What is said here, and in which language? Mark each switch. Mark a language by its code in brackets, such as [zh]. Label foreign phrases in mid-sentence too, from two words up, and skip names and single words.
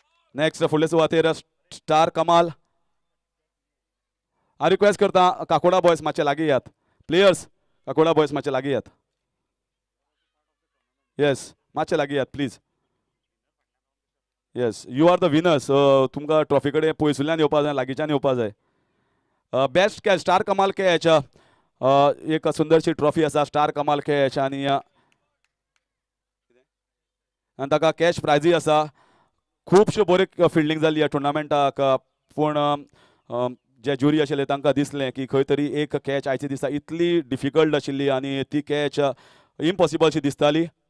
[kok] नेक्स्ट फुडले सुवातेर स्टार कमाल. हांव रिक्वेस्ट करता काकोडा बॉयज मातशे लागीं यात. प्लेयर्स काकोडा बॉयज मातशे लागीं यात. येस मातशे लागीं यात प्लीज. [en] Yes you are the winners. [kok] तुमकां ट्रॉफी कडेन पयसुल्ल्यान येवपा जाय, लागींच्यान येवपा जाय. [en] best catch [kok] स्टार कमाल कॅच. एक सुंदरशी ट्रॉफी आसा स्टार कमाल कॅच आनी ताका कॅश प्रायजूय आसा. खुबश्यो बऱ्यो फिल्डिंग जाली ह्या टुर्नामेंटाक पूण जे ज्युरी आशिल्ले तांकां दिसलें की खंय तरी एक कॅच आयच्या दिसा इतली डिफिकल्ट आशिल्ली आनी ती कॅच इम्पॉसिबल शी दिसताली.